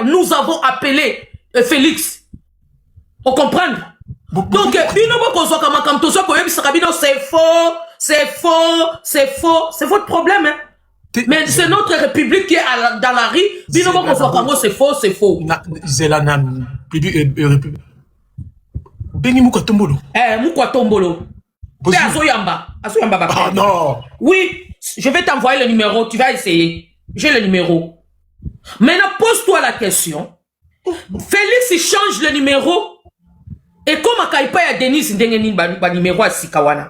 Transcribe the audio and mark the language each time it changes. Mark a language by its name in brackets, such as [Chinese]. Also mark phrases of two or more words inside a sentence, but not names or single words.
[French] Nous avons appelé Félix. Vous comprenez? Donc, c'est faux. C'est votre problème. Hein? Mais c'est notre république qui est dans la rue. C'est faux. [Lingala] Bengi Moukwatombolo. Moukwatombolo. [French] Ah non. Oui, je vais t'envoyer le numéro. Tu vas essayer. J'ai le numéro. Maintenant, pose-toi la question. Félix, il change le numéro. Et comment il paye à Denise le numéro à Sikawana?